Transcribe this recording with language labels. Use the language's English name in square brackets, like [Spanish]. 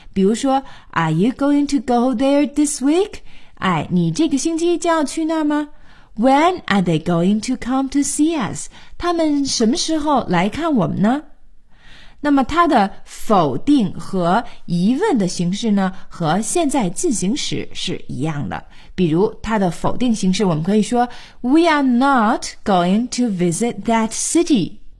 [Chinese] 比如说 [English] Are you going to go there this week? [Chinese] 哎，你这个星期将要去那儿吗？ [English] When are they going to come to see us? [Chinese] 他们什么时候来看我们呢？那么它的否定和疑问的形式呢，和现在进行时是一样的。比如它的否定形式，我们可以说 [English] We are not going to visit that city。